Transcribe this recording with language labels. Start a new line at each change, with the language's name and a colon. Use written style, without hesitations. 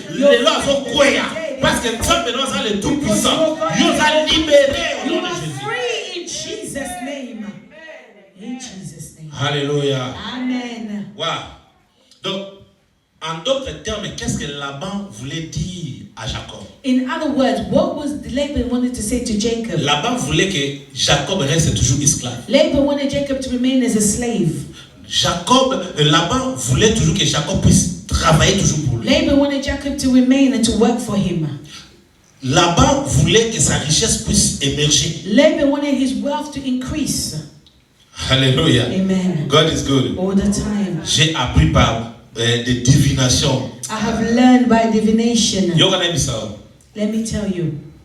Lingala: Lelo azokweya
French: parce que
Lingala: Nzambe no azali
French: le tout puissant.
Lingala: Yo za
French: libéré au nom de Jésus.
English: Free in Jesus name. In Jesus name. Hallelujah. Amen. Wow.
French: Donc en d'autres termes, qu'est-ce que Laban voulait dire à Jacob?
English: In other words, what was Laban wanted to say to Jacob?
French: Laban voulait que Jacob reste toujours esclave.
English: Laban wanted Jacob to remain as a slave.
French: Laban voulait toujours que Jacob puisse travailler toujours pour lui.
English: Laban wanted Jacob to remain and to work for him.
French: Laban voulait que sa richesse puisse émerger.
English: Laban wanted his wealth to increase. Hallelujah. Amen. God is good. All the time.
French: J'ai appris par de divination.
English: I have learned by divination. Let me tell you.